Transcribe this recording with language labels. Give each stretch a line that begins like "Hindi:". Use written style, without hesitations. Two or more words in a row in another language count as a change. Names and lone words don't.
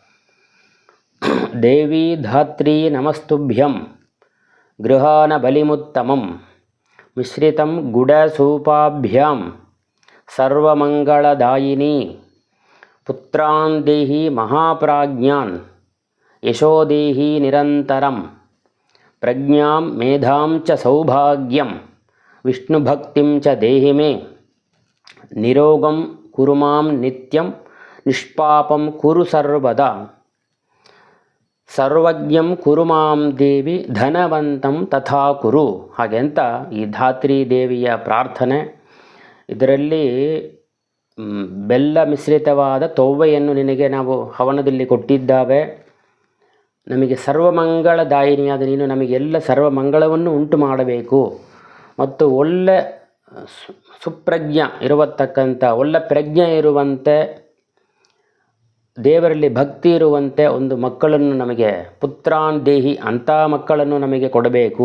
Sanskrit: ದೇವಿ ಧಾತ್ರಿ ನಮಸ್ತುಭ್ಯಂ ಗೃಹಾನ ಬಲಿಮುತ್ತಮಂ ಮಿಶ್ರಿತಂ ಗುಡಸೂಪಾಭ್ಯಾಂ ಸರ್ವಮಂಗಳದಾಯಿನಿ ಪುತ್ರಾನ್ ದೇಹಿ ಮಹಾಪ್ರಾಜ್ಞಾನ್ ಯಶೋದೇಹಿ ನಿರಂತರಂ ಪ್ರಜ್ಞಾಂ ಮೇಧಾಂ ಚ ಸೌಭಾಗ್ಯಂ ವಿಷ್ಣುಭಕ್ತಿಂ ಚ ದೇಹಿ ಮೇ ನಿರೋಗಂ ಕುರು ಮಾಂ ನಿತ್ಯಂ ನಿಷ್ಪಾಪಂ ಕುರು ಸರ್ವದಾ ಸರ್ವಜ್ಞಂ ಕುರು ಮಾಂ ದೇವಿ ಧನವಂತಂ ತಥಾ ಕುರು.
Kannada: ಹಾಗೆ ಅಂತ ಈ ಧಾತ್ರಿ ದೇವಿಯ ಪ್ರಾರ್ಥನೆ. ಇದರಲ್ಲಿ ಬೆಲ್ಲ ಮಿಶ್ರಿತವಾದ ತೊವ್ವೆಯನ್ನು ನಿನಗೆ ನಾವು ಹವನದಲ್ಲಿ ಕೊಟ್ಟಿದ್ದಾವೆ. ನಮಗೆ ಸರ್ವಮಂಗಳದಾಯಿನಿಯಾದ ನೀನು ನಮಗೆಲ್ಲ ಸರ್ವಮಂಗಳವನ್ನು ಉಂಟು ಮಾಡಬೇಕು ಮತ್ತು ಒಳ್ಳೆ ಸುಪ್ರಜ್ಞ ಇರತಕ್ಕಂಥ ಒಳ್ಳೆ ಪ್ರಜ್ಞೆ ಇರುವಂತೆ ದೇವರಲ್ಲಿ ಭಕ್ತಿ ಇರುವಂತೆ ಒಂದು ಮಕ್ಕಳನ್ನು ನಮಗೆ
Sanskrit: ಪುತ್ರಾನ್ ದೇಹಿ
Kannada: ಅಂಥ ಮಕ್ಕಳನ್ನು ನಮಗೆ ಕೊಡಬೇಕು.